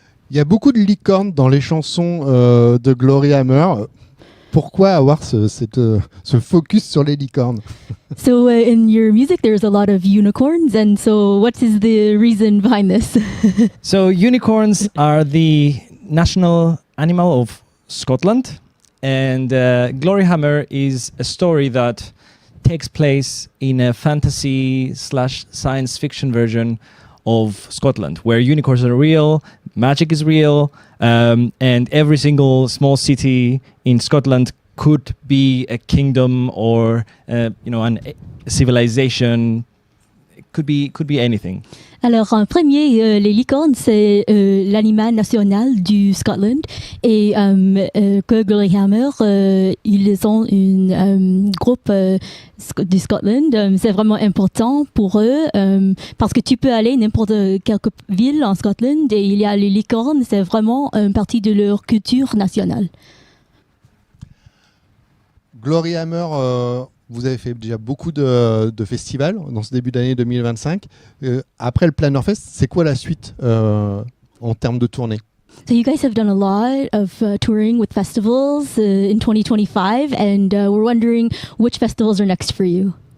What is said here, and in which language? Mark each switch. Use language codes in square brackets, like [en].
[fr] Il y a beaucoup de licornes dans les chansons de Gloryhammer. Pourquoi avoir ce focus sur les licornes? [en] So in your music there's a lot of unicorns, and so what is the reason behind this? So unicorns are the national animal of Scotland, and Gloryhammer is a story that takes place in a fantasy/science fiction version of Scotland, where unicorns are real, magic is real, and every single small city in Scotland could be a kingdom or a civilization. It could be anything. [fr] Alors, en premier, les licornes, c'est l'animal national du Scotland. Et que Gloryhammer, ils ont un groupe du Scotland. C'est vraiment important pour eux parce que tu peux aller n'importe quelle ville en Scotland et il y a les licornes. C'est vraiment une partie de leur culture nationale. Gloryhammer, vous avez fait déjà beaucoup de festivals dans ce début d'année 2025. Après le Plannerfest, c'est quoi la suite en termes de tournée? [en] So you guys have done a lot of touring with festivals in 2025, and we're wondering which festivals are next for you.